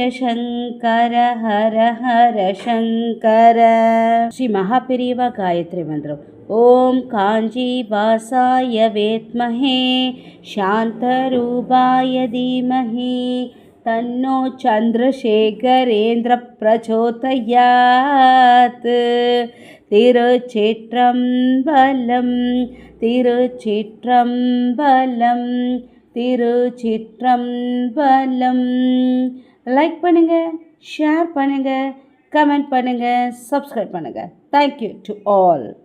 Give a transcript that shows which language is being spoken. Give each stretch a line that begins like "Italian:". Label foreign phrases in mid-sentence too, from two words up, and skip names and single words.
Sanskrit: शङ्कर हर हर शङ्कर श्री महापेरिवा गायत्री मन्त्रम् ॐ काञ्जीवासाय विद्महे शान्तरूपाय धीमहि तन्नो चन्द्रशेखरेन्द्र प्रचोदयात्
Tamil: திருச்சிற்றம்பலம் திருச்சிற்றம்பலம் திருச்சிற்றம்பலம். லைக் பண்ணுங்கள், ஷேர் பண்ணுங்கள், கமெண்ட் பண்ணுங்கள், சப்ஸ்கிரைப் பண்ணுங்கள்.
English: Thank you to all.